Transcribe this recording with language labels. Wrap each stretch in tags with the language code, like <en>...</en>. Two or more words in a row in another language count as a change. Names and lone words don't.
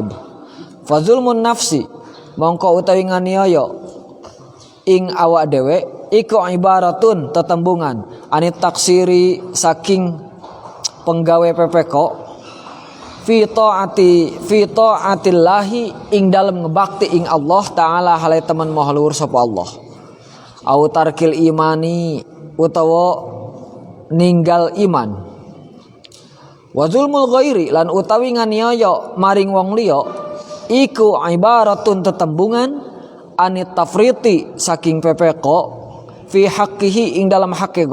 <ar>Fa zulmun nafsi</ar> <jv>mongko utawi nganiaya ing awak dewe iku ibaratun tetembungan</jv> <ar>anit taksiri</ar> <jv>saking penggawe pepeko</jv> <ar>fi taatillahi</ar> <jv>ing dalem ngebakti ing Allah taala hale temen maha luhur sapa Allah.</jv> <ar>Au tarkil imani</ar> <jv>utawa ninggal iman.</jv> <ar>Wa zulmul ghairi</ar> <jv>lan utawi nganiaya maring wong liya iku ibaratun tetembungan</jv> <ar>anit tafriti</ar> <jv>saking pepeko</jv> <ar>fi haqqihi</ar> <jv>ing dalam haqqi</jv>